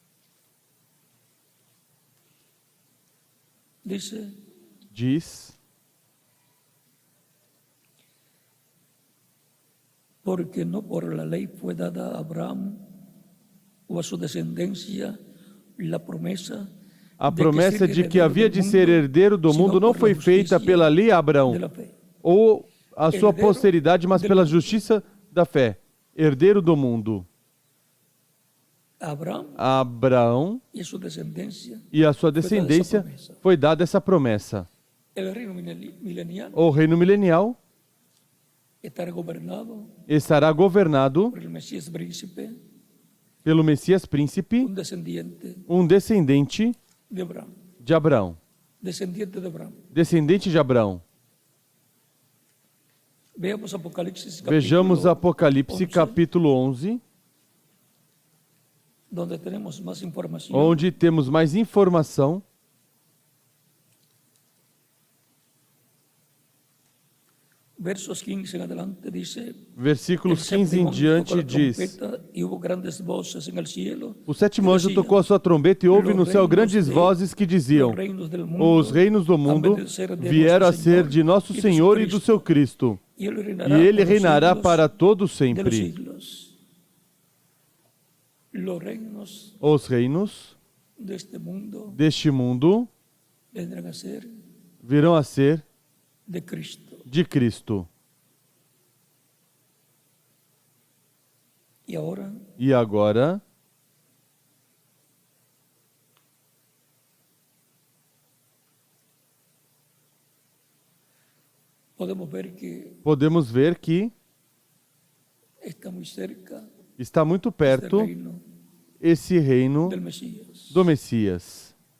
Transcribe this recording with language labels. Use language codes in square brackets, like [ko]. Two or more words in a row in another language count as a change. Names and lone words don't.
[es] Dice, [pt] Diz: [es] porque no por la ley fue dada a Abraham o a su descendencia la promesa [pt] a promessa de que havia de ser herdeiro do mundo não foi feita pela lei a Abraão [es] de la fe. [pt] ou a sua Herdeiro posteridade, mas [es] del [pt] pela [es] mundo. [pt] justiça da fé. Herdeiro do mundo. A Abraão [es] Abraham y a su descendencia [pt] e a sua descendência foi dada essa promessa. [es] el reino milenial [pt] O reino milenial [es] estará gobernado [pt] estará governado [es] por el Mesías príncipe, [pt] pelo Messias príncipe, [es] un descendiente de de Abraham, [pt] Abraão. [es] descendiente de Abraham. [pt] Descendente de Abraão. [es] Veamos Apocalipsis [pt] Vejamos [es] capítulo [pt] Apocalipse [es] 11, [pt] capítulo 11, [es] donde tenemos más información. [pt] onde temos mais informação. [es] Versos 15 en adelante dice, [pt] Versículos 15 em diante diz: [es] y hubo grandes voces en el cielo, [pt] O sétimo anjo tocou a sua trombeta e houve no céu grandes vozes que diziam: [es] los reinos del mundo, [pt] os reinos do mundo vieram a ser de nosso Senhor e do seu Cristo, [es] y él [pt] e ele [es] por los [pt] reinará [es] siglos [pt] para todo [es] de los [pt] sempre. [es] siglos. los reinos [pt] os reinos deste mundo virão a ser de Cristo. Cristo. E agora, podemos ver que está muito perto esse reino do Messias.